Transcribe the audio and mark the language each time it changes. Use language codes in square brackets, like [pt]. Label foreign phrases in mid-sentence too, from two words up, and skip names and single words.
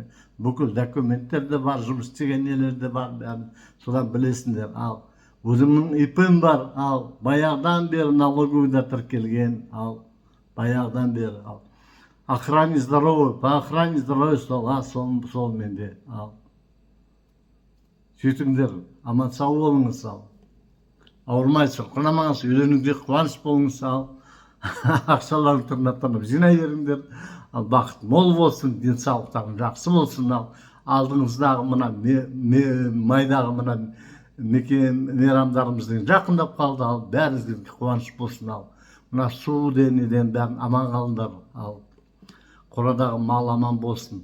[kk] Бүкіл документтер де бар, жұмыс істеген нелер де бар, бәрін содан білесіңдер. Ал өзімнің ИП-м бар, ал баяғыдан бері налоговыйда тіркелген, ал баяғыдан бері, ал [ru] охране здоровья, по охране здоровья [kk] сол менде, ал сөйтіңдер, аман сау болыңыз, ал ауырмайсыз, құнамаңыз, үйленуге қуаныш болыңыз, ал ақшаларын тырнақтанып жинай беріңдер, ал бақыт мол болсын, денсаулықтарың жақсы болсын, ал алдыңыздағы мына майдағы мына мейрамдарымыздың жақындап қалды, ал бәріңізге қуаныш болсын, ал мына су денеден бәрін аман қалыңдар, ал қорадағы мал аман болсын.